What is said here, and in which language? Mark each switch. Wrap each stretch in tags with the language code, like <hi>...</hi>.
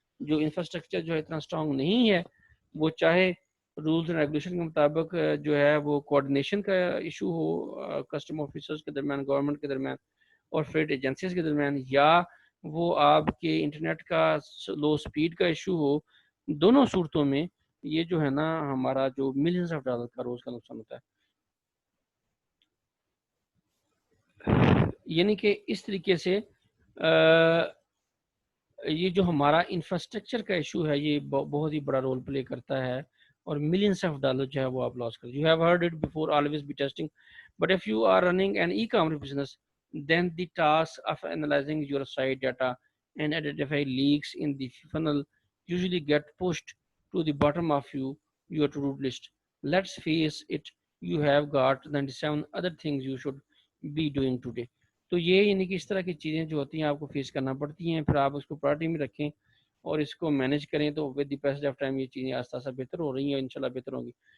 <ur>جو انفراسٹرکچر جو ہے اتنا اسٹرانگ نہیں ہے، وہ چاہے رولز اینڈ ریگولیشن کے مطابق جو ہے وہ کوآرڈینیشن کا ایشو ہو کسٹم آفیسرز کے درمیان، گورنمنٹ کے درمیان اور فریڈ ایجنسیز کے درمیان، یا وہ آپ کے انٹرنیٹ کا لو سپیڈ کا ایشو ہو، دونوں صورتوں میں یہ جو ہے نا ہمارا جو ملینز آف ڈالر کا روز کا نقصان ہوتا ہے. یعنی کہ اس طریقے سے یہ جو ہمارا انفراسٹرکچر کا ایشو ہے یہ بہت ہی بڑا رول پلے کرتا ہے اور ملینس آف ڈالر جو ہے وہ آپ لاس کرتے.</ur> <en>You have heard it before, always be testing, but if you are running an e commerce business then the task of analyzing your site data and identify leaks in the funnel usually get pushed to the bottom of your to-do list. Let's face it, you have got 97 other things you should be doing today.</en> <ur>تو یہ یعنی کہ اس طرح کی چیزیں جو ہوتی ہیں آپ کو فیس کرنا پڑتی ہیں، پھر آپ اس کو پرائرٹی میں رکھیں اور اس کو مینیج کریں، تو</ur> <en>with the passage of time</en> <ur>یہ چیزیں آہستہ آہستہ بہتر ہو رہی ہیں، انشاءاللہ بہتر ہوں گی.</ur>